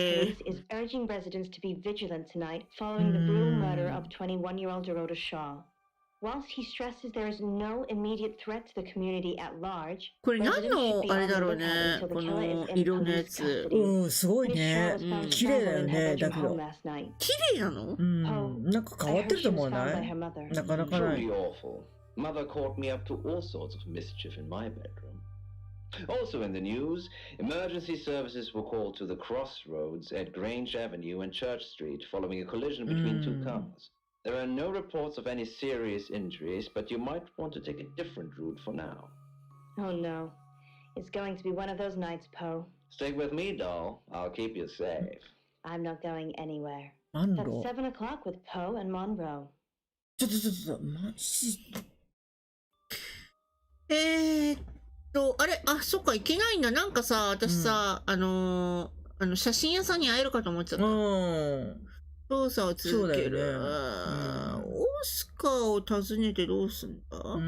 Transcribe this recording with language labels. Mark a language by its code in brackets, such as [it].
[en] Police is urging residents to be vigilant tonight following the brutal murder of 21-year-old Dorota Shaw. Whilst he stresses there is no immediate threat to the community at large, [ja] これ何のあれだろうね。この色のやつ。すごいね。綺麗だよね。だけど。綺麗なの？なんか変わってると思わない？なかなかない。 [en] Truly awful. Mother caught me up to all sorts of mischief in my bedroom. Also in the news, emergency services were called to the crossroads at Grange Avenue and Church Street following a collision between two cars. There are no reports of any serious injuries, but you might want to take a different route for now. Oh no. It's going to be one of those nights, Poe. Stick with me, doll. I'll keep you safe. I'm not going anywhere. Monroe. That's 7 o'clock with Poe and Monroe. [ja] ちょっと、マジあれ、そっか、いけないんだ。なんかさ、私さ、写真屋さんに会えるかと思っちゃった。捜査を続ける。ね、オスカーを訪ねてどうすんだ？